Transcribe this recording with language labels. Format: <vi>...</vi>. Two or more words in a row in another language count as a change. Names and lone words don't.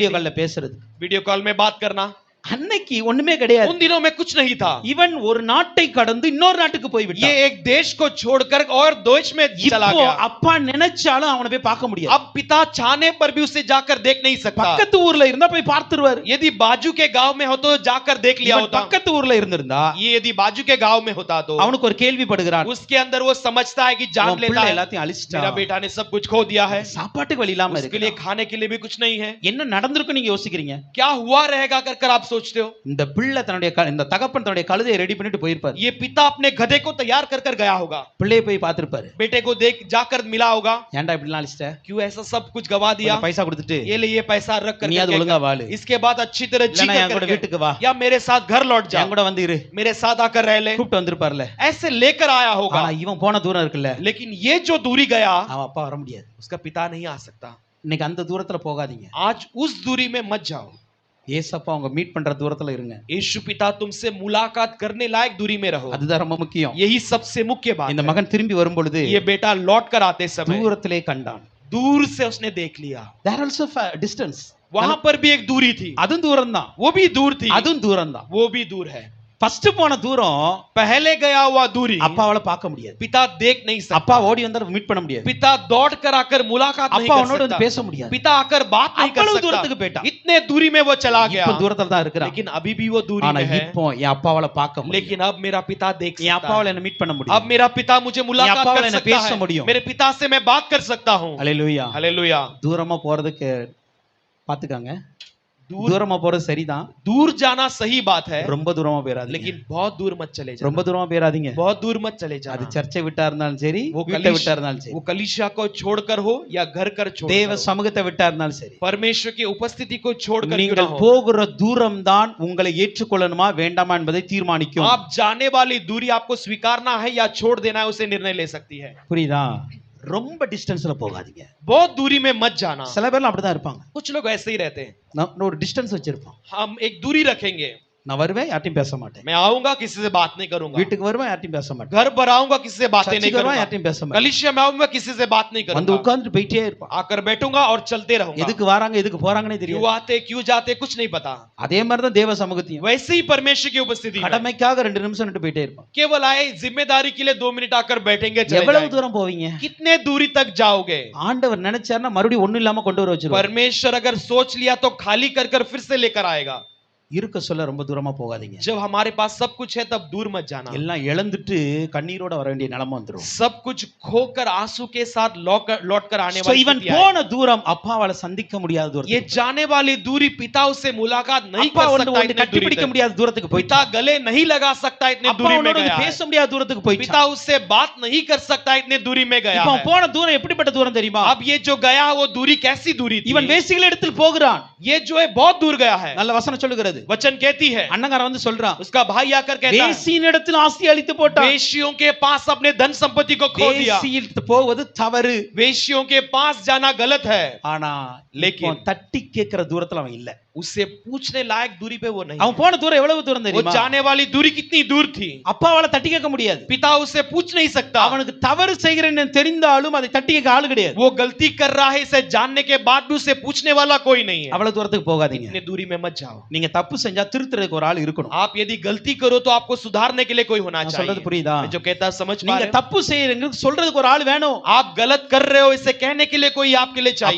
<ta>வீடியோ</ta> <hi>थी।</hi> <ta>கால்ல பேசுறது</ta> <en>video call</en> <hi>में बात करना</hi> <ta>அன்னைக்கு ஒண்ணுமே கிடையாது.</ta> <hi>उन दिनों में कुछ नहीं था।</hi> <ta>இவன் ஒரு நாட்டை கடந்து இன்னொரு நாட்டுக்கு போய்</ta> <hi>ये</hi> <ta>விட்டான்.</ta> <hi>एक देश को छोड़कर और देश में चला</hi> <ta>இப்போ</ta> <hi>गया।</hi> <ta>அப்பா நினைச்சாலும் அவனை போய் பார்க்க முடியாது.</ta> <hi>अब पिता चाहने पर भी उसे जाकर देख नहीं सकता।</hi> <ta>பக்கத்து ஊர்ல இருந்தா போய் பார்த்துருவாரு.</ta> <hi>यदि बाजू के गांव में हो तो जाकर देख लिया</hi> <ta>இவன்</ta> <hi>होता।</hi> <ta>பக்கத்து ஊர்ல இருந்திருந்தா</ta> <hi>ये यदि बाजू के गांव में होता तो</hi> <ta>அவனுக்கு ஒரு கேள்விப்படுகிறான்.</ta> <hi>उसके अंदर वो समझता है कि जान</hi> <ta>உன்</ta> <hi>लेता</hi> <ta>பிள்ளை</ta> <hi>है</hi> <ta>எல்லாத்தையும்</ta> <hi>मेरा</hi> <ta>அழிச்சிட்டான்.</ta> <hi>बेटा ने सब कुछ खो दिया है,</hi> <ta>சாப்பாட்டுக்கு வழி இல்லாம</ta> <hi>उसके लिए</hi> <ta>இருக்கு.</ta> <hi>खाने के लिए भी कुछ नहीं है।</hi> <ta>என்ன நடந்திருக்கும் நீங்க யோசிக்கிறீங்க?</ta> <hi>क्या हुआ रहेगा कर कर आप सोचते हो?</hi> <ta>இந்த பிள்ளை இந்த தகப்பன் தன்னுடைய கழுதையை ரெடி பண்ணிட்டு போயிருப்பாரு.</ta> <hi>ये पिता अपने गधे को तैयार कर कर गया होगा,</hi> <ta>பிள்ளையை போய் பார்த்திருப்பாரு.</ta> <hi>बेटे को देख जाकर मिला होगा,</hi> <ta>ஏன்டா இப்படி எல்லாம் அழிச்சிட்ட?</ta> <hi>क्यों ऐसा सब कुछ गवा दिया,</hi> <ta>கொஞ்சம் பைசா கொடுத்துட்டு</ta> <hi>ये ले ये पैसा रख कर</hi> <ta>நீயாவது ஒழுங்கா வாழு,</ta> <hi>इसके बाद अच्छी तरह जी</hi> <ta>இல்லனா என் கூட</ta> <hi>कर</hi> <ta>வீட்டுக்கு வா,</ta> <hi>या मेरे साथ घर लौट जा,</hi> <ta>என் கூட வந்து இரு,</ta> <hi>मेरे साथ आकर रह ले,</hi> <ta>கூப்பிட்டு வந்திருப்பார்ல.</ta> <hi>ऐसे लेकर आया होगा।</hi> <ta>ஆனா இவன் போன தூரம் இருக்குல்ல,</ta> <hi>लेकिन ये जो दूरी गया</hi> <ta>அவன் அப்பா வர முடியாது.</ta> <hi>उसका पिता नहीं आ सकता।</hi> <ta>இன்னைக்கு அந்த தூரத்துல போகாதீங்க.</ta> <hi>आज उस दूरी में मत जाओ।</hi> <ta>ஏசப்பா அவங்க மீட் பண்ற தூரத்துல இருங்க.</ta> <hi>यीशु पिता तुमसे मुलाकात करने लायक दूरी में रहो,</hi> <ta>அதுதான் ரொம்ப முக்கியம்.</ta> <hi>यही सबसे मुख्य बात</hi> <ta>இந்த</ta> <hi>है।</hi> <ta>மகன் திரும்பி வரும் பொழுது</ta> <hi>ये बेटा लौट कर आते समय</hi> <ta>தூரத்திலே கண்டான்.</ta> <hi>दूर से उसने देख लिया,</hi> <en>There also distance.</en> <hi>वहां पर भी एक दूरी थी,</hi> <ta>அதுவும் தூரம் தான்.</ta> <hi>वो भी दूर थी,</hi> <ta>அதுவும் தூரம் தான்.</ta> <hi>वो भी दूर है।</hi> <ta>ஃபர்ஸ்ட் போன தூரம்</ta> <hi>पहले गया हुआ दूरी</hi> <ta>அப்பாவால பார்க்க முடியாது.</ta> <hi>पिता देख नहीं सकता,</hi> <ta>அப்பா ஓடி வந்தா மீட் பண்ண முடியாது.</ta> <hi>पिता दौड़ कर आकर मुलाकात नहीं</hi> <ta>அப்பா</ta> <hi>कर</hi> <ta>அவனோட வந்து</ta> <hi>सकता,</hi> <ta>பேச முடியாது.</ta> <hi>पिता आकर बात नहीं कर</hi> <ta>அவ்வளவு தூரத்துக்கு</ta> <hi>सकता,</hi> <ta>போயிட்டான்.</ta> <hi>इतने दूरी में वो चला गया।</hi> <ta>இப்ப தூரத்துல தான் இருக்கிறான்.</ta> <hi>लेकिन अभी भी वो दूरी</hi> <ta>ஆனா</ta> <hi>में है,</hi> <ta>இப்போ என் அப்பாவால பார்க்க முடியும்.</ta> <hi>लेकिन अब मेरा पिता देख</hi> <ta>என்</ta> <hi>सकता</hi> <ta>அப்பாவால</ta> <hi>है,</hi> <ta>என்ன மீட் பண்ண முடியும்.</ta> <hi>अब मेरा पिता मुझे मुलाकात</hi> <ta>अप्पा</ta> <hi>कर वाले ने सकता</hi> <ta>பேச</ta> <hi>है,</hi> <ta>முடியும்.</ta> <hi>मेरे पिता से मैं बात कर सकता हूँ।</hi> <ta>அல்லேலூயா.</ta> <hi>हालेलुया।</hi> <ta>தூரமா போறதுக்கு பாத்துக்காங்க.</ta> <hi>दूर</hi> <ta>தூரமா போறது சரிதான்.</ta> <hi>दूर जाना सही बात है,</hi> <ta>ரொம்ப தூரமா போயிராதீங்க.</ta> <hi>लेकिन बहुत दूर मत चले जाओ,</hi> <ta>ரொம்ப தூரமா போயிராதீங்க.</ta> <hi>बहुत दूर मत चले</hi> <ta>அது</ta> <hi>जाना।</hi> <ta>சர்ச்சை விட்டா இருந்தாலும் சரி,</ta> <hi>वो</hi> <ta>வீட்டை விட்டா இருந்தாலும் சரி,</ta> <hi>वो कलीसिया को छोड़कर हो या घर कर छोड़</hi> <ta>தேவ சமூகத்தை விட்டா இருந்தாலும் சரி,</ta> <hi>परमेश्वर की उपस्थिति को छोड़कर क्यों ना</hi> <ta>நீங்கள்</ta> <hi>हो,</hi> <ta>போகிற தூரம் தான் உங்களை ஏற்றுக்கொள்ளணுமா வேண்டாமா என்பதை தீர்மானிக்கும்.</ta> <hi>आप जाने वाली दूरी आपको स्वीकारना है या छोड़ देना है, उसे निर्णय ले सकती है।</hi> <ta>புரியுதா? ரொம்ப டிஸ்டன்ஸ்ல போகாதீங்க.</ta> <hi>बहुत दूरी में मत जाना।</hi> <ta>சில பேர்லாம் அப்படிதான் இருப்பாங்க.</ta> <hi>कुछ लोग ऐसे ही रहते हैं,</hi> <ta>நான் ஒரு டிஸ்டன்ஸ் வச்சிருப்போம்.</ta> <hi>हम एक दूरी रखेंगे,</hi> <ta>நான் வருவேன், யார்ட்டையும் பேச மாட்டேன்.</ta> <hi>मैं आऊंगा किसी से बात नहीं करूंगा,</hi> <ta>வீட்டுக்கு வருவேன், யார்ட்டையும் பேச மாட்டேன்.</ta> <hi>घर पर आऊंगा किसी से बातें नहीं</hi> <ta>சர்ச்சுக்கு வருவேன்,</ta> <hi>करूंगा,</hi> <ta>யார்ட்டையும் பேச மாட்டேன்.</ta> <hi>कलीसिया में आऊंगा किसी से बात नहीं</hi> <ta>வந்து</ta> <hi>करूंगा,</hi> <ta>உட்கார்ந்து போயிட்டே இருப்பான்.</ta> <hi>आकर बैठूंगा और चलते रहूंगा।</hi> <ta>எதுக்கு வராங்க எதுக்கு போறாங்கன்னே</ta> <hi>क्यों</hi> <ta>தெரியாது.</ta> <hi>आते क्यों जाते कुछ नहीं पता।</hi> <ta>அதே மாதிரி தான் தேவ சமூகத்தையும்</ta> <hi>वैसे ही परमेश्वर की उपस्थिति में</hi> <ta>கடமைக்காக 2 நிமிஷம் நின்று போயிட்டே இருப்பான்.</ta> <hi>केवल आए जिम्मेदारी के लिए 2 मिनट आकर बैठेंगे, चले</hi> <ta>எவ்வளவு</ta> <hi>जाएंगे।</hi> <ta>தூரம் போவீங்க?</ta> <hi>कितने दूरी तक जाओगे?</hi> <ta>ஆண்டவர் நினைச்சாருன்னா மறுபடியும் ஒண்ணும் இல்லாம கொண்டு வர வச்சிருவார்.</ta> <hi>परमेश्वर अगर सोच लिया तो खाली कर कर फिर से लेकर आएगा।</hi> <ta>இருக்க சொல்ல ரொம்ப தூரமா போகாதீங்க.</ta> <hi>जब हमारे पास सब कुछ है तब दूर मत जाना।</hi> <ta>எல்லாம் இழந்துட்டு கண்ணீரோட வர வேண்டிய நிலைமை வந்துரும்.</ta> <hi>सब कुछ खोकर आंसू के साथ लौट कर आने</hi> <ta>So</ta> <hi>वाली</hi> <ta>இவன்</ta> <hi>स्थिति आए।</hi> <ta>போன தூரம் அப்பாவால சந்திக்க முடியாத</ta> <hi>ये</hi> <ta>தூரத்துக்கு,</ta> <hi>जाने वाली दूरी पिता उससे मुलाकात नहीं</hi> <ta>அப்பா</ta> <hi>कर</hi> <ta>ஒன்று</ta> <hi>सकता</hi> <ta>ஒன்று</ta> <hi>इतने</hi> <ta>கட்டி</ta> <hi>दूरी</hi> <ta>பிடிக்க</ta> <hi>तक।</hi> <ta>முடியாத தூரத்துக்கு போயிட்டா,</ta> <hi>पिता गले नहीं लगा सकता इतने</hi> <ta>அப்பா</ta> <hi>दूरी में</hi> <ta>உன்னோட</ta> <hi>गया है।</hi> <ta>பேச முடியாத தூரத்துக்கு போயிட்டா.</ta> <hi>पिता उससे बात नहीं कर सकता इतने दूरी में गया</hi> <ta>இப்போ</ta> <hi>है।</hi> <ta>போன தூரம் எப்படிப்பட்ட தூரம் தெரியுமா?</ta> <hi>अब ये जो गया वो दूरी कैसी दूरी थी?</hi> <ta>இவன் வேசிகள் இடத்தில் போகிறான்.</ta> <hi>ये जो है बहुत दूर गया है।</hi> <ta>நல்ல வசனம் சொல்லுகிறது.</ta> <hi>वचन कहती है,</hi> <ta>அண்ணங்காரன் வந்து சொல்றான்,</ta> <hi>उसका भाई आकर कहता है,</hi> <ta>வேசியின் இடத்தில் ஆஸ்தி அழித்து போட்டான்.</ta> <hi>वेश्यों के पास अपने धन संपत्ति को खो दिया।</hi> <ta>வேசியில் போவது தவறு.</ta> <hi>वेश्यों के पास जाना गलत है,</hi> <ta>ஆனா</ta> <hi>लेकिन</hi> <ta>இப்போ தட்டி கேட்கிற தூரத்துல அவன் இல்ல.</ta> <hi>उससे पूछने लायक दूरी पे वो नहीं</hi> <ta>அவன்</ta> <hi>है।</hi> <ta>போன தூரம் எவ்வளவு தூரம்</ta> <hi>वो</hi> <ta>தெரியுமா?</ta> <hi>जाने वाली दूरी कितनी दूर थी?</hi> <ta>அப்பாவால தட்டி கேட்க முடியாது.</ta> <hi>पिता उससे पूछ नहीं सकता।</hi> <ta>அவனுக்கு தவறு செய்கிறேன்னு தெரிந்தாலும் அதை தட்டி கேட்க ஆளு கிடையாது.</ta> <hi>वो गलती कर रहा है इसे जानने के बाद भी उसे पूछने वाला कोई नहीं है।</hi> <ta>அவ்வளவு தூரத்துக்கு போகாதீங்க.</ta> <hi>इतने दूरी में मत जाओ।</hi> <ta>நீங்க தப்பு செஞ்சா திருத்துறதுக்கு ஒரு ஆள் இருக்கணும்.</ta> <hi>आप यदि गलती करो तो आपको सुधारने के लिए कोई होना</hi> <ta>நான் சொல்றது</ta> <hi>चाहिए।</hi> <ta>புரியுதா?</ta> <hi>मैं जो कहता समझ पा</hi> <ta>நீங்க</ta> <hi>रहे हैं?</hi> <ta>தப்பு செய்யறீங்க சொல்றதுக்கு ஒரு ஆள் வேணும்.</ta> <hi>आप गलत कर रहे हो इसे कहने के लिए कोई आपके लिए चाहिए।</hi>